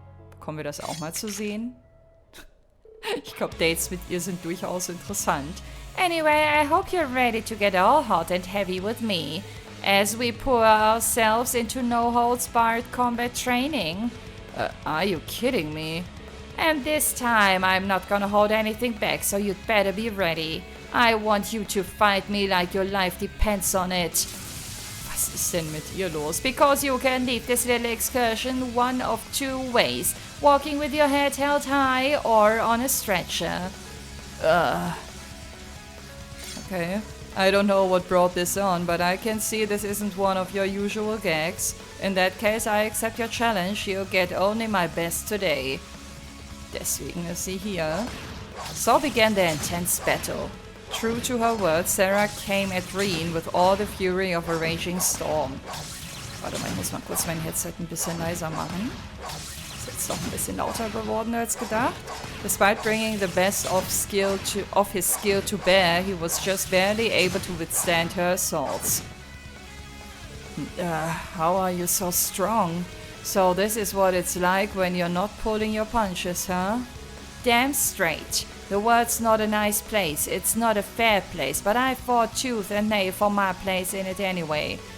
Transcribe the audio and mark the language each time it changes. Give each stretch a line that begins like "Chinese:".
German: Bekommen wir das auch mal zu sehen? Ich glaube, Dates mit ihr sind durchaus interessant.
English: Anyway, I hope you're ready to get all hot and heavy with me, as we pour ourselves into no-holds-barred combat training. Are you kidding me? And this time, I'm not gonna hold anything back, so you'd better be ready. I want you to fight me like your life depends on it.
German: Was ist denn mit ihr los?
English: Because you can leave this little excursion one of two ways. Walking with your head held high or on a stretcher. Okay. I don't know what brought this on, but I can see this isn't one of your usual gags. In that case, I accept your challenge. You'll get only my best today.
German: Deswegen ist sie hier.
English: So began the intense battle. True to her words, Sarah came at Reen with all the fury of a raging storm.
German: Warte mal, ich muss mal kurz mein Headset ein bisschen leiser machen. Ist jetzt doch ein bisschen lauter geworden als gedacht.
English: Despite bringing the best of his skill to bear, he was just barely able to withstand her assaults. How are you so strong? So this is what it's like when you're not pulling your punches, huh? Damn straight. The world's not a nice place, it's not a fair place, but I fought tooth and nail for my place in it anyway.